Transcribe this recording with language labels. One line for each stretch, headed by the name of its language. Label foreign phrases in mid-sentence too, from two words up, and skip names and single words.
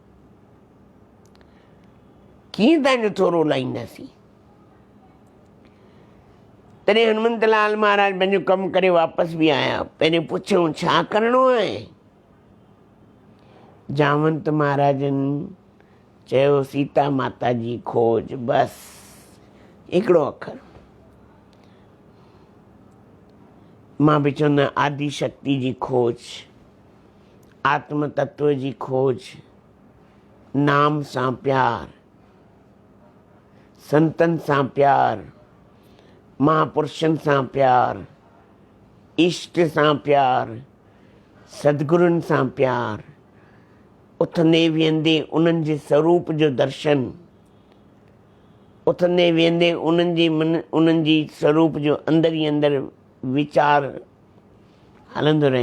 Sindhi: कीअं तव्हांजो थोरो लाहींदासीं? तॾहिं हनुमंत लाल महाराज पंहिंजो कमु करे वापसि बि आया। पहिरियों पुछऊं छा करिणो आहे? जामवंत महाराजनि चयो सीता माता जी खोज, बसि हिकिड़ो अखर। मां बि चवंदो आहियां आदि शक्ति जी खोज, आत्म तत्व जी खोज, नाम सां प्यार, संतनि सां प्यार, महापुरुषनि सां प्यार, इष्ट सां प्यार, सदगुरुनि सां प्यार, उथंदे विहंदे उन्हनि जे स्वरूप जो दर्शन, उथंदे विहंदे उन्हनि जी स्वरूप जो अंदरि ई अंदरि वीचार हलंदो रहे।